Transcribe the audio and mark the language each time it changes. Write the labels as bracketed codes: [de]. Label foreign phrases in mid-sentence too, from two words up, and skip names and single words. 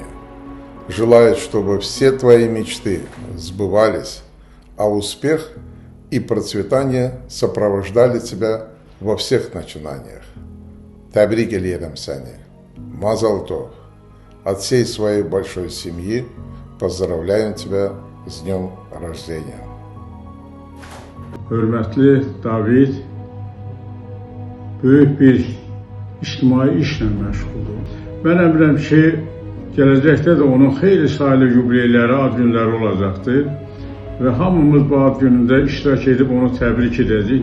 [ru] Желаю, чтобы все твои мечты сбывались, а успех и процветание сопровождали тебя во всех начинаниях. [az] Təbrik eləyirəm səni, [he] מזל טוב. [ru] От всей своей большой семьи поздравляем тебя с днем рождения. [az] Hörmətli David böyük bir ictimai işlə məşğuldur. Mən əminəm ki, gələcəkdə də onun xeyli sayılı yubileyləri, ad günləri olacaqdır və hamımız bu ad günündə iştirak edib onu təbrik edəcəyik.